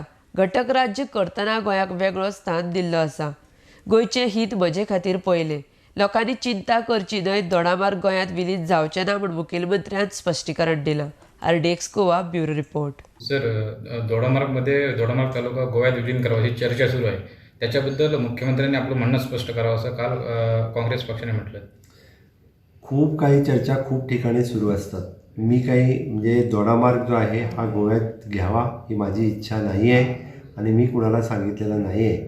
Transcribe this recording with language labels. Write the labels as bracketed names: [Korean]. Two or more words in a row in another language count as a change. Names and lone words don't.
[Konkani] घटक राज्य करतना गोंयाक वेगळो स्थान दिल्लो आसा। गोंयचें हित म्हजे खातीर पयलें। लोकांनी चिंता करची न्हय, दोडामार्ग गोंयांत विलीन जावचें ना म्हूण मुखेलमंत्र्यान स्पश्टीकरण दिलां। RDX गोवा [English] bureau report. [Marathi] सर, दोडामार्ग तालुका गोव्यात विलीन करावाची चर्चा सुरू आहे. त्याच्याबद्दल मुख्यमंत्र्यांनी आपलं म्हणणं स्पष्ट करावं असं काल काँग्रेस पक्षाने म्हटलं. खूप काही चर्चा खूप ठिकाणी सुरू असतात. मी काही म्हणजे दोडामार्ग जो आहे हा गोव्यात घ्यावा ही माझी इच्छा नाही आहे आणि मी कुणाला सांगितलेलं नाही आहे.